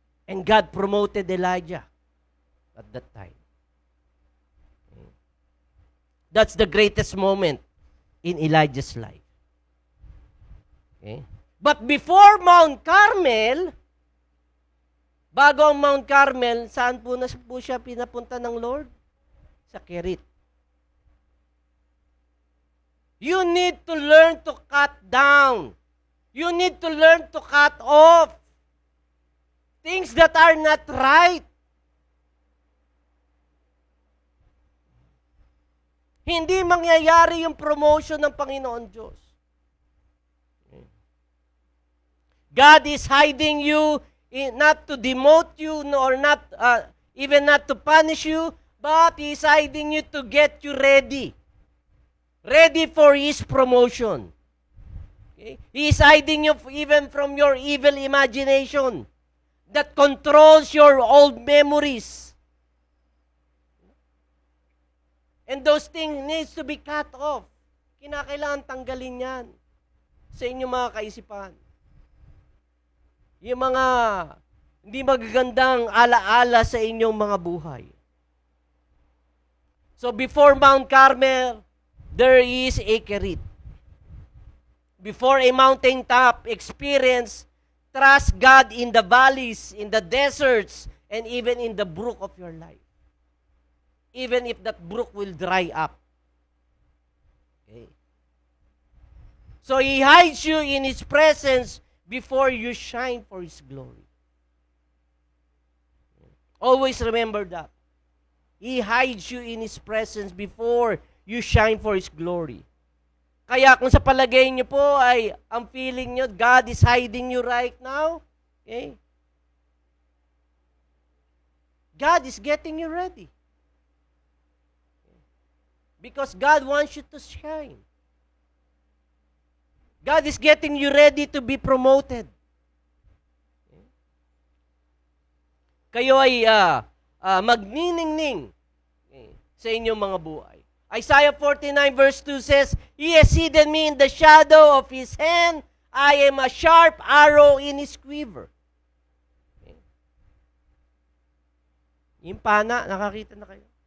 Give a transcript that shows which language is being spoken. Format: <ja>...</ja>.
<en>And God promoted Elijah at that time. That's the greatest moment in Elijah's life. Okay? But before Mount Carmel,</en> <tl>bago ang Mount Carmel, saan po siya pinapunta ng Lord? Sa Kerith.</tl> <en>You need to learn to cut down. You need to learn to cut off things that are not right.</en> <tl>Hindi mangyayari yung promotion ng Panginoon Diyos.</tl> <en>God is hiding you, not to demote you, or not, even not to punish you, but He is hiding you to get you ready. Ready for His promotion. Okay? He is hiding you even from your evil imagination that controls your old memories. And those things needs to be cut off.</en> <tl>Kinakailangan tanggalin yan sa inyong mga kaisipan. Yung mga hindi magagandang alaala sa inyong mga buhay.</tl> <en>So before Mount Carmel, there is a Kerith. Before a mountaintop experience, trust God in the valleys, in the deserts, and even in the brook of your life. Even if that brook will dry up. Okay. So He hides you in His presence before you shine for His glory. Always remember that. He hides you in His presence before you shine for His glory.</en> <tl>Kaya kung sa palagay niyo po ay ang feeling niyo,</tl> <en>God is hiding you right now, okay? God is getting you ready. Because God wants you to shine. God is getting you ready to be promoted.</en> <tl>Kayo ay magniningning sa inyong mga buhay.</tl> <en>Isaiah 49 verse 2 says, He has hidden me in the shadow of His hand. I am a sharp arrow in His quiver.</en> <tl>Yung pana, nakakita na kayo?</tl>